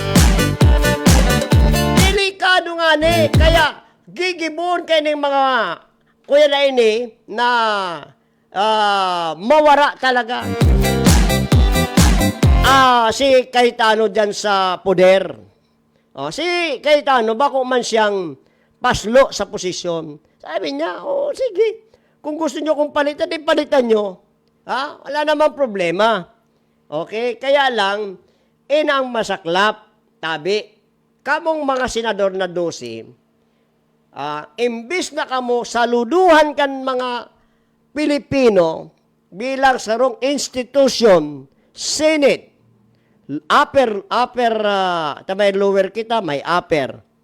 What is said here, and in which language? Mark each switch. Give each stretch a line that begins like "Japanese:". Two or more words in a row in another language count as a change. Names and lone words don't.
Bikol: Kaya gigibon kay ng mga kuya na mawara talaga.
Filipino: Si Cayetano dyan sa poder.
Bikol: Si Cayetano, bako man siyang paslo sa posisyon.
Filipino: Sabi niya, sige. Kung gusto nyo kong palitan, palitan nyo. Wala namang problema. Okay?
Bikol: Kaya lang, ang masaklap, kamong mga senador na 12, imbis na kamo saluduhan kan mga Pilipino bilang sarong institution, Senate, may lower kita, may upper.